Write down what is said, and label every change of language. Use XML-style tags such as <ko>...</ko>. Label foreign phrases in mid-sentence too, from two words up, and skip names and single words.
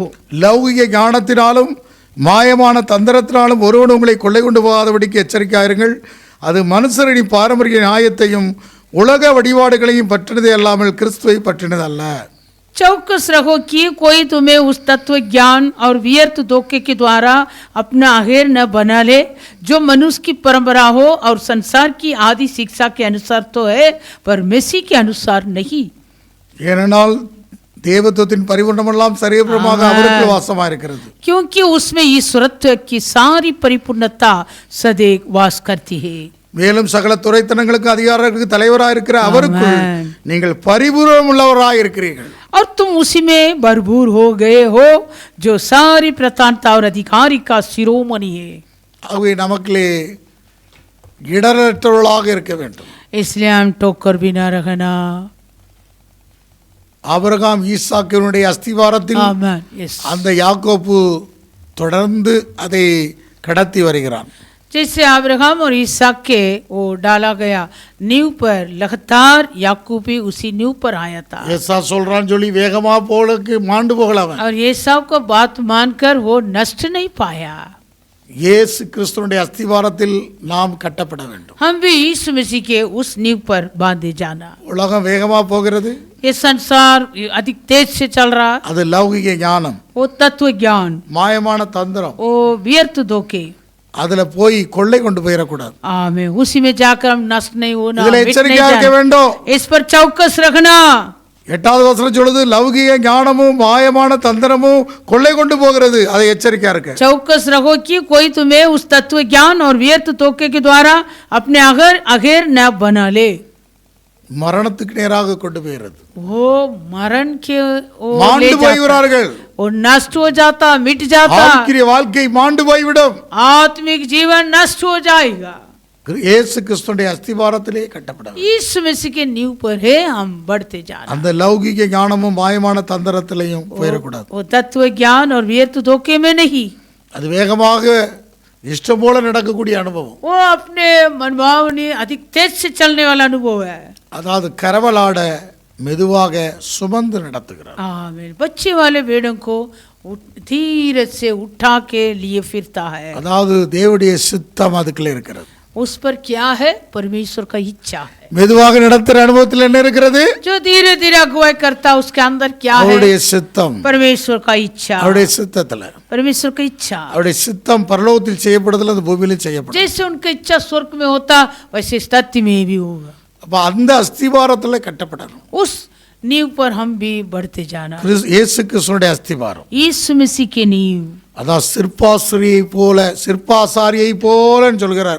<ta>லௌகிக ஞானத்தினாலும் மாயமான தந்திரத்தினாலும் ஒருவன் உங்களை கொள்ளை கொண்டு போகாதபடிக்கு எச்சரிக்கையாயிருங்கள். அது மனுஷரின் பாரம்பரிய நியாயத்தையும் உலக வழிபாடுகளையும் பற்றினதே அல்லாமல் கிறிஸ்துவை பற்றினது அல்ல.</ta> <hi>चौकस रहो कि कोई तुम्हें उस तत्व ज्ञान और व्यर्थ धोखे के द्वारा अपना अहेर न बना ले जो मनुष्य की परंपरा हो और संसार की आदि शिक्षा के अनुसार तो है, पर मसीह के अनुसार नहीं.</hi> <ta>ஏனென்றால் தேவத்துவத்தின் பரிபூர்ணமெல்லாம் சரீரமாக அவருக்கு வாசமாக இருக்கிறது.</ta> <hi>क्योंकि उसमें ईश्वरत्व की सारी परिपूर्णता सदैव वास करती है.</hi> <ta>மேலும் சகல துரைத்தனங்களுக்கு அதிகாரங்களுக்கு தலைவராக இருக்கிற அவருக்குள் நீங்கள் பரிபூர்ணம் உள்ளவராக இருக்கிறீர்கள்.</ta> <hi>और तुम उसी में भरपूर हो गए हो जो सारी प्रधानता और अधिकारी का शिरोमणि है.</hi> <ta>ஆகவே நமக்குள்ளே இடரற்றவர்களாக இருக்க வேண்டும்.</ta> <hi>इसलिए हम टोकर बिना रखना.</hi> <ta>ஆபிரகாம் ஈசாக்கினுடைய அஸ்திவாரத்தில்</ta> <hi>आमीन. यस.</hi> <ta>அந்த யாக்கோப்பு தொடர்ந்து அதை கடத்தி வருகிறான்.</ta> <hi>जैसे अब्राहम और इसहाक के वो डाला गया नींव पर, लगातार याकूब भी उसी नींव पर आया था.</hi> <ta>ஏசா சொல்றான்னு சொல்லி வேகமா போலக்கு மாண்டு போகலாம்.</ta> <hi>और ये सब को बात मानकर वो नष्ट नहीं पाया.</hi> <ta>இயேசு கிறிஸ்துவினுடைய அஸ்திவாரத்தில் நாம் கட்டப்பட வேண்டும்.</ta> <hi>हम भी यीशु मसीह के उस नींव पर बांधे जाना.</hi> <ta>உலகம் வேகமா போகிறது.</ta> <hi>ये संसार अधिक तेज से चल रहा.</hi> <ta>அது லௌகிக ஞானம்,</ta> <hi>वो तत्व ज्ञान,</hi> <ta>மாயமான தந்திரம்,</ta> <hi>वो व्यर्थ धोखे.</hi> <ta>அதுல போய் கொள்ளை கொண்டு போயிடக்கூடாது.</ta> <hi>आमीन. उसी में जाकर हम नष्ट नहीं होना.</hi> <ta>இதுல</ta> <hi>मिट नहीं</hi> <ta>எச்சரிக்கையா இருக்க</ta> <hi>जाना.</hi> <ta>வேண்டும்.</ta> <hi>इस पर चौकस रखना.</hi> <ta>8வது வசனம் சொல்லுது, லௌகிக ஞானமும் மாயமான தந்திரமும் கொள்ளை கொண்டு போகிறது. அதை எச்சரிக்கையா இருக்க.</ta> <hi>चौकस रहो कि कोई तुम्हें उस तत्व ज्ञान और व्यर्थ धोखे के द्वारा अपने अघेर न बना ले.</hi> <ta>மரணத்துக்கு நேராக கொண்டு போகிறது.</ta> <hi>वो मरण के वो</hi> <ta>மாண்டு</ta> <hi>ले जाता,</hi> <ta>போய்விடுவார்கள்.</ta> <hi>वो नष्ट हो जाता, मिट जाता.</hi> <ta>ஆவிக்குரிய வாழ்க்கை மாண்டு போய்விடும்.</ta> <hi>आत्मिक जीवन नष्ट हो जाएगा.</hi> <ta>இயேசு கிறிஸ்துவினுடைய அஸ்திவாரத்திலே கட்டப்பட வேண்டும்.</ta> <hi>यीशु मसीह के नींव पर है हम बढ़ते जाना.</hi> <ta>அந்த லௌகிக ஞானமும் மாயமான தந்திரத்திலையும் போயிடக்கூடாது.</ta> <hi>वो तत्व ज्ञान और व्यर्थ धोखे में नहीं.</hi> <ta>அது வேகமாக இஷ்டம் போல நடக்கக்கூடிய அனுபவம்.</ta> <hi>वो अपने मनभावनी अधिक तेज से चलने वाला अनुभव है.</hi> <ta>அதாவது கரவலாட மெதுவாக சுமந்து நடத்துகிறார்.</ta> <hi>आमीन. बच्चे वाले भेड़ों को धीरे से उठा के लिए फिरता है.</hi> <ta>அதாவது தேவனுடைய சித்தம் அதுக்குள்ள இருக்கிறது.</ta> <hi>उस पर क्या है? परमेश्वर का इच्छा है.</hi> <ta>மெதுவாக நடத்துற அனுபவத்தில் என்ன இருக்கிறது?</ta> <hi>जो धीरे धीरे अगुवाई करता उसके अंदर क्या</hi> <ta>அவருடைய</ta> <hi>है?</hi> <ta>சித்தம்.</ta> <hi>परमेश्वर का इच्छा.</hi> <ta>அவருடைய சித்தத்துல</ta> <hi>परमेश्वर का इच्छा.</hi> <ta>அவருடைய சித்தம் பரலோகத்தில் செய்யப்படுதல், அது பூமியிலும் செய்யப்படும்.</ta> <hi>जैसे उनका इच्छा स्वर्ग में होता वैसे इस धरती में भी होगा.</hi> <ta>அப்ப அந்த அஸ்திவாரத்துல கட்டப்படணும்.</ta> <hi>उस नींव पर हम भी बढ़ते जाना.</hi> <ta>இயேசு கிறிஸ்துவினுடைய அஸ்திவாரம்.</ta> <hi>यीशु मसीह के नींव.</hi> <ta>அதான் சிற்பாசாரியை போல, சிற்பாசாரியை போலன்னு சொல்கிறார்.</ta>